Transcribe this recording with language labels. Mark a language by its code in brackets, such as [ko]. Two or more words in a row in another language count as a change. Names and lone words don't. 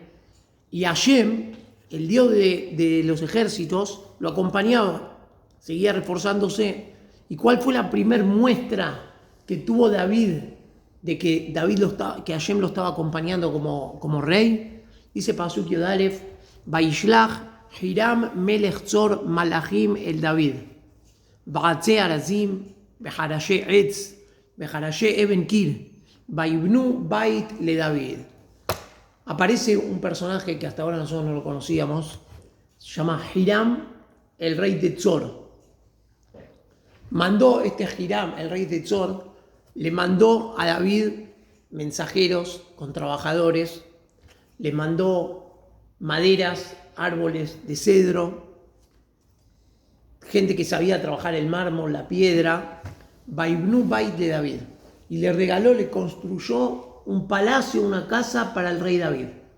[es] Y Hashem, el Dios de los ejércitos, lo acompañaba, seguía reforzándose. ¿Y cuál fue la primer muestra que tuvo David de que que Hashem lo estaba acompañando como rey? [he] Dice פסוק יא, וישלח חירם מלך צור מלאכים אל דוד, בעצי ארזים, בחרשי עץ, בחרשי אבן קיר, ויבנו בית לדוד. [es] Aparece un personaje que hasta ahora nosotros no lo conocíamos, se llama Hiram, el rey de Tzor. Mandó Hiram, el rey de Tzor, le mandó a David mensajeros con trabajadores, le mandó maderas, árboles de cedro, gente que sabía trabajar el mármol, la piedra, [he] ויבנו בית [es] de David, y le regaló, le construyó un palacio, una casa para el rey David.